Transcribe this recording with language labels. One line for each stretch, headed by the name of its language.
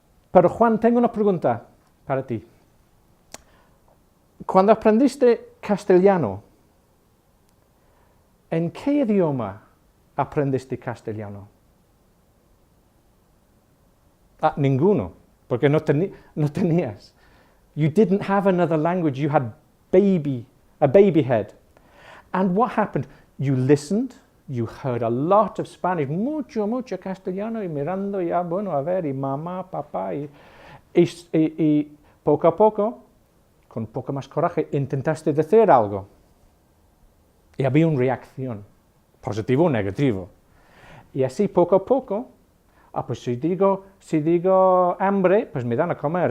Spanish: Pero Juan, tengo una pregunta para ti. Cuando aprendiste castellano, ¿en qué idioma aprendiste castellano? Ninguno, porque no tenías.
English: You didn't have another language, you had a baby head. And what happened? You listened, you heard a lot of Spanish,
Spanish: mucho castellano, y mirando ya, bueno, a ver, y mamá, papá, y poco a poco, con poco más coraje, intentaste decir algo. Y había una reacción, positivo o negativo. Y así, poco a poco, pues si digo hambre, pues me dan a comer.